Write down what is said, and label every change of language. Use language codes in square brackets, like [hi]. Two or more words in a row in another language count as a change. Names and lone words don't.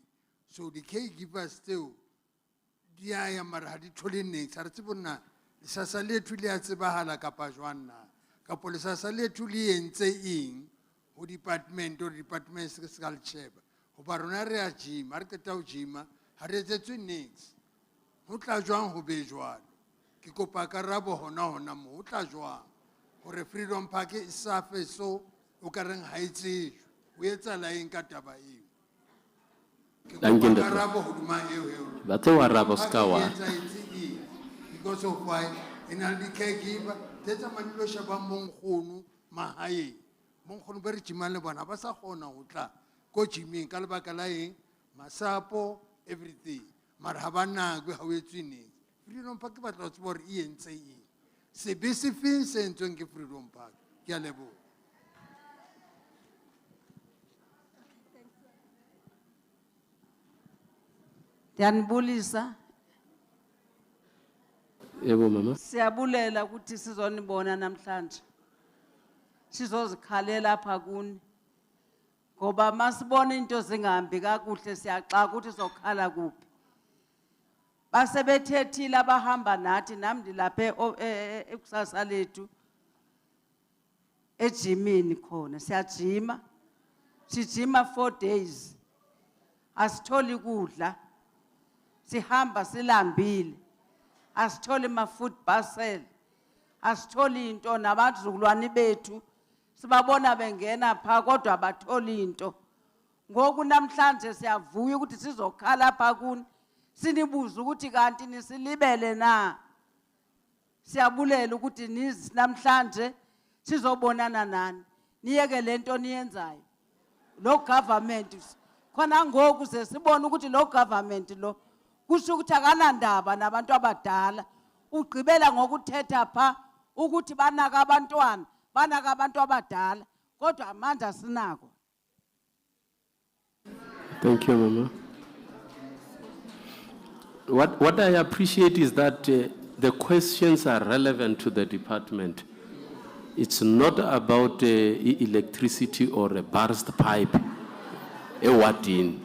[st] So di-caregivers tseo dia mara ha di thole niks ha re tsebe nna lesasa lethu le a tsebahala kapa jwang na kapo lesasa lethu le entse eng ho department se ka le sheba hoba rona re a gym ha re qeta ho gyma ha re etsetswe niks ho tla jwang ho be jwalo ke kopa karabo hona mo ho tla jwang hore Freedom Park e safe so o ka reng ha e tsejwe o etsahala eng ka taba eo. [en] Thank you, Dr. [st] Karabo hodima eo Batho wa rabo ska wa. [en] because of why in a caregiver there's a man [st] lo shaba monkgono mahaeng monkgono ba re tjimang le bona ba sa kgona ho tla ko gymming ka lebaka la eng masapo everything mara ha ba nakwe ha o etswe neng Freedom Park ba tla tseba hore e entse eng sebe se feng se entsweng ke Freedom Park ke a leboha. [xh] Ndiyanibulisa. [zu] Yebo mama. [xh] Siyabulela ukuthi sizonibona namhlanje. Sizozikhalela apha kuni. Ngoba masibona into zingahambi kakuhle siyaxaka ukuthi sizokhala kuphi. Basebethethile abahamba nathi nami ndilapha ekusasa lethu ejimini khona siyajima. [zu] Sijima 4 days. Asitholi kudla. Sihamba silambile. Asitholi [en] ma-food parcel. [zu] Asitholi into nabazukulwane bethu. Sibabona bengena pha kodwa abatholi into. [xh] Ngoku namhlanje siyavuya ukuthi sizokhala pha kuni. Sinibuza ukuthi kanti nisilibele na. Siyabulela ukuthi nizi namhlanje sizobonana nani. Niyeke lento niyenzayo. Lo government khona ngoku sesibona ukuthi lo government lo kusho ukuthi akanandaba nabantu abadala ugqibela ngokuthetha pha ukuthi banaka abantwana banaka abantu abadala kodwa amandla asinako. [en] Thank you, Mama. What I appreciate is that the questions are relevant to the department. It's not about electricity or a burst pipe, a wardin.